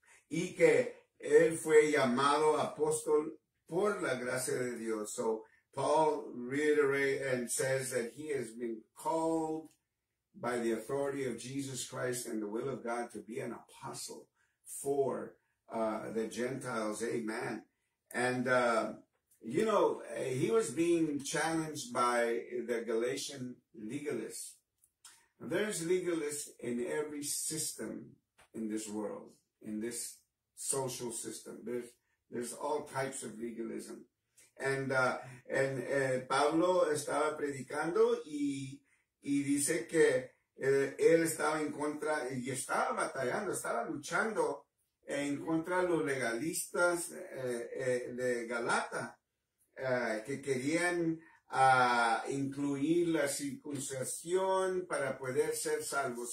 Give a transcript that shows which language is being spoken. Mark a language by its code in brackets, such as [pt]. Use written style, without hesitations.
[es] Y que él fue llamado apóstol por la gracia de Dios. [en] So Paul reiterates and says that he has been called by the authority of Jesus Christ and the will of God to be an apostle for the Gentiles. Amen. And, you know, he was being challenged by the Galatian legalists. There's legalists in every system in this world, in this social system. There's all types of legalism. [es] And Pablo estaba predicando y dice que él estaba en contra, y estaba batallando, estaba luchando en contra de los legalistas de Galata, que querían incluir la circuncisión para poder ser salvo.